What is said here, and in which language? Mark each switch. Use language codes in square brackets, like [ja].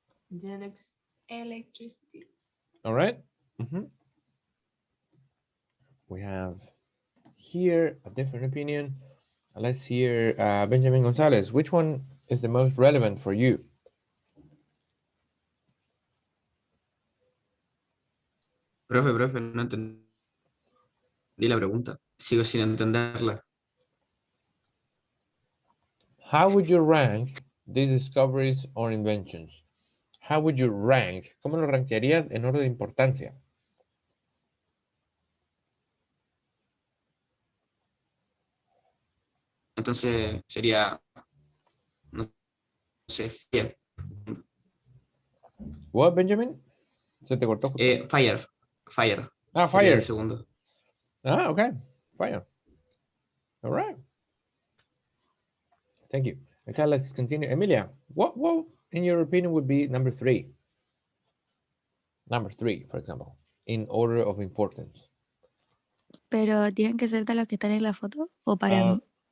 [en] The Electricity. All right. We have here a different opinion. Let's hear Benjamin Gonzalez. Which one is the most relevant for you? [es] Profe, no entendí la pregunta. Sigo sin entenderla. [en] How would you rank these discoveries or inventions? How would you rank? [es] ¿Cómo lo rankearías en orden de importancia? Entonces sería, no sé, Fire. What, Benjamin? Se te cortó justo. [en] Fire. Ah, fire. [es] el segundo. [en] Ah, okay. Fire. All right. Thank you. Okay, let's continue. Emilia, what in your opinion would be number 3? Number 3, for example, in order of importance. [es] Pero tienen que ser de los que están en la foto o para mí.